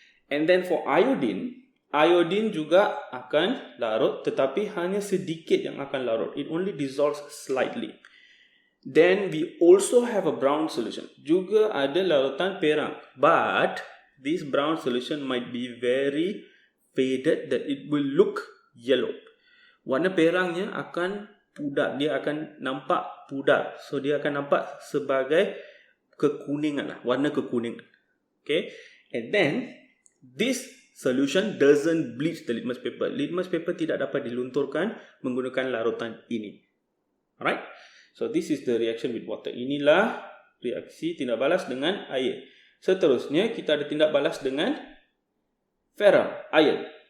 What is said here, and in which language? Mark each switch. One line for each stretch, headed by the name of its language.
English: And then for iodine,
Malay: iodine juga akan larut, tetapi hanya sedikit yang akan larut.
English: It only dissolves slightly. Then we also have a brown solution.
Malay: Juga ada larutan perak,
English: but this brown solution might be very faded, that it will look yellow.
Malay: Warna perangnya akan pudar, dia akan nampak pudar. So dia akan nampak sebagai kekuningan lah, warna kekuningan.
English: Okay, and then this solution doesn't bleach the litmus paper.
Malay: Litmus paper tidak dapat dilunturkan menggunakan larutan ini.
English: Alright, so this is the reaction with water.
Malay: Inilah reaksi tindak balas dengan air. Seterusnya kita ada tindak balas dengan ferrum, iron.